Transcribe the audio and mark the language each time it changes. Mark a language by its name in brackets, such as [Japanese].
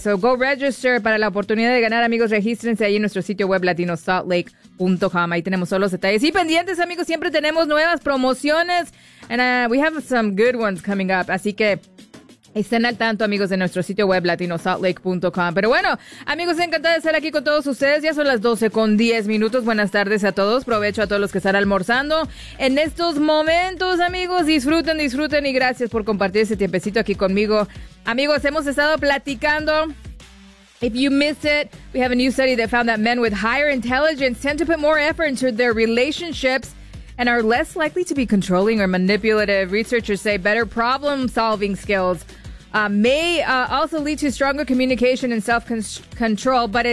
[English] So go register [Spanish] para la oportunidad de ganar, amigos. Regístrense ahí en nuestro sitio web, latinosaltlake.com. Ahí tenemos todos los detalles. Y pendientes, amigos, siempre tenemos nuevas promociones. [English] And we have some good ones coming up. [Spanish] Así que estén al tanto, amigos, de nuestro sitio web latinosaltlake.com. Pero bueno, amigos, encantada de estar aquí con todos ustedes. Ya son las 12:10. Buenas tardes a todos. Provecho a todos los que están almorzando en estos momentos, amigos. Disfruten, disfruten y gracias por compartir ese tiempecito aquí conmigo. Amigos, hemos estado platicando. [English] If you missed it, we have a new study that found that men with higher intelligence tend to put more effort into their relationships and are less likely to be controlling or manipulative. Researchers say better problem-solving skills may also lead to stronger communication and self-control, but it